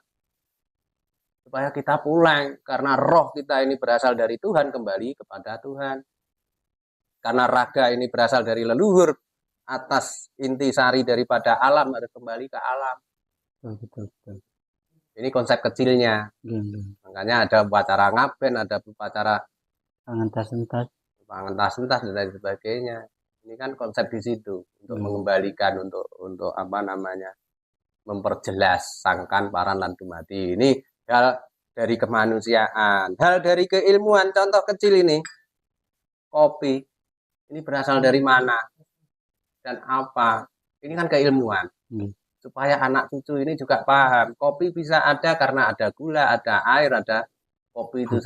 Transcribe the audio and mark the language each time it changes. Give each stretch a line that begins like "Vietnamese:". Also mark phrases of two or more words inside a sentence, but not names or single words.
Indonesian: Supaya kita pulang karena roh kita ini berasal dari Tuhan kembali kepada Tuhan. Karena raga ini berasal dari leluhur atas intisari daripada alam harus kembali ke alam. Betul. Ini konsep kecilnya. Makanya ada upacara ngaben, ada upacara pangentas-entas dan lain sebagainya. Ini kan konsep di situ untuk mengembalikan untuk memperjelas
Javanese: sangkan paran lan dumadi.
Indonesian: Ini hal dari kemanusiaan, hal dari keilmuan. Contoh kecil ini, kopi. Ini berasal dari mana dan apa? Ini kan keilmuan. supaya anak cucu ini juga paham. Kopi bisa ada karena ada gula, ada air, ada kopi itu